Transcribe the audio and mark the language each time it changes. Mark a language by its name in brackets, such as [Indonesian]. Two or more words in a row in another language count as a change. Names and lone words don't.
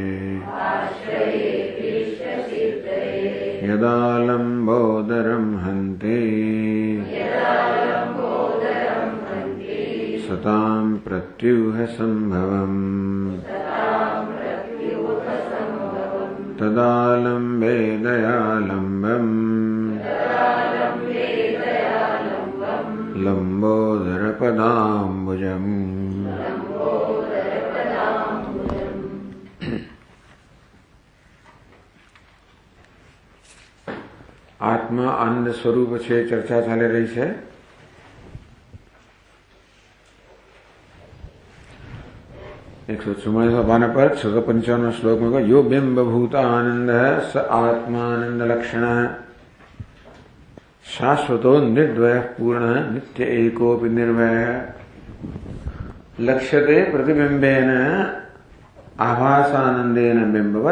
[Sanskrit] यदा लम्बोदरं हन्ति सतां प्रत्यूहसम्भवम् तदा लम्बे दयालम्बम् लम्बोदरपदाम्बुजम्। [Gujarati] આત્મા આનંદ સ્વરૂપ છે ચર્ચા ચાલી રહી છે. 144 પાના પર 655 શ્લોકમાં કહ્યું [Sanskrit] યો બિંબભૂત આનંદ સ આત્માનંદ લક્ષણ શાશ્વતો નિર્દ્વય પૂર્ણ નિત્ય એકોપી નિર્વય લક્ષ્યતે પ્રતિબિંબેન આભાસાનંદેન બિંબવત.